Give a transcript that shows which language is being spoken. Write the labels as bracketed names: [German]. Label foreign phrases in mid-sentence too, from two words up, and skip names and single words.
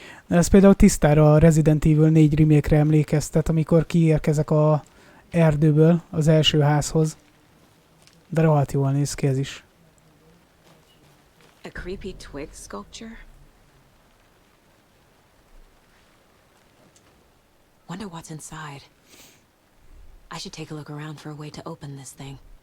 [Hungarian] Ez például tisztára a Resident Evil 4 remake-re emlékeztet, amikor kiérkezek a erdőből az első házhoz. De rohadt jól néz ki ez is. [English] A creepy twig sculpture? Wonder what's inside. I should take a look around for a way to open this thing.